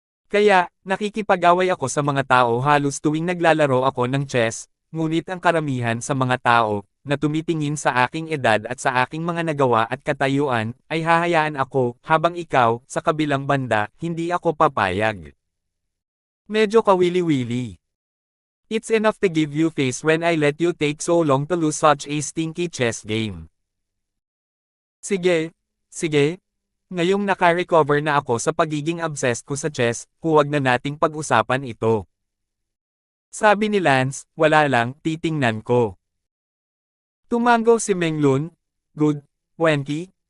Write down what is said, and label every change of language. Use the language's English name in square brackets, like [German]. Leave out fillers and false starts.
[Filipino] Kaya, nakikipag-away ako sa mga tao halos tuwing naglalaro ako ng chess, ngunit ang karamihan sa mga tao, na tumitingin sa aking edad at sa aking mga nagawa at katayuan, ay hahayaan ako, habang ikaw, sa kabilang banda, hindi ako papayag. Medyo kawili-wili. [English] It's enough to give you face when I let you take so long to lose such a stinky chess game. [Filipino] Sige, sige. Ngayong naka-recover na ako sa pagiging obsessed ko sa chess, huwag na nating pag-usapan ito. Sabi ni Lance, "Wala lang, titingnan ko." Tumango si Menglun, [English] "Good, Wendy.